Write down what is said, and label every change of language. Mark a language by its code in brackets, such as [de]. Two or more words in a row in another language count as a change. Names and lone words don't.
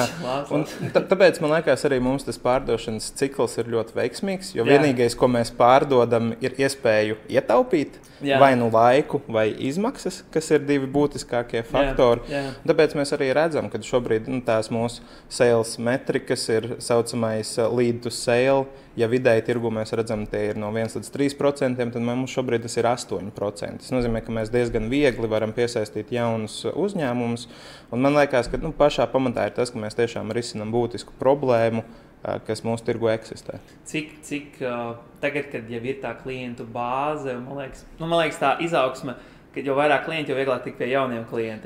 [lv] Un tāpēc man liekas, arī mums tas pārdošanas cikls ir ļoti veiksmīgs, jo vienīgais, ko mēs pārdodam, ir iespēju ietaupīt vai nu laiku, vai izmaksas, kas ir divi būtiskākie faktori. Tāpēc mēs arī redzam, ka šobrīd tās mūsu sales metrikas ir saucamais [en] lead to sale. [lv] Ja vidēji tirgu mēs redzam, tie ir no 1 līdz 3%, tad mums šobrīd tas ir 8%. Tas nozīmē, ka mēs diezgan viegli varam piesaistīt jaunus uzņēmumus. Un man liekas, ka pašā pamatā ir tas, ka mēs tiešām risinām būtisku problēmu, kas mūsu tirgu eksistē. Cik tagad, kad jau ir tā klientu bāze, man liekas tā izaugsme, kad jau vairāk klienti, jo vieglāk tik pie jauniem klientiem.